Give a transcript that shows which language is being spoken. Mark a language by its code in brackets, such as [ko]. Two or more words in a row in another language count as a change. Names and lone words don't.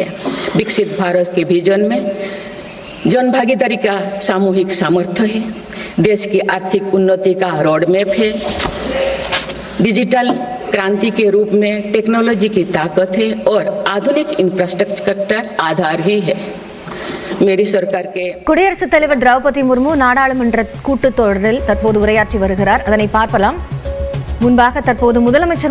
[hi] विकसित भारत के विजन में जन भागीदारी का सामूहिक सामर्थ्य है, देश की आर्थिक उन्नति का [en] road map [hi] है, डिजिटल क्रांति के रूप में टेक्नोलॉजी की ताकत है और आधुनिक इंफ्रास्ट्रक्चर आधार ही है। मेरी सरकार के [ta] குடியரசுத் தலைவர் திரௌபதி முர்மு நாடாளுமன்ற கூட்டத்தொடரில் தற்போது உரையாற்றி வருகிறார். அதனை பார்க்கலாம். முன்பாக தற்போது முதலமைச்சர்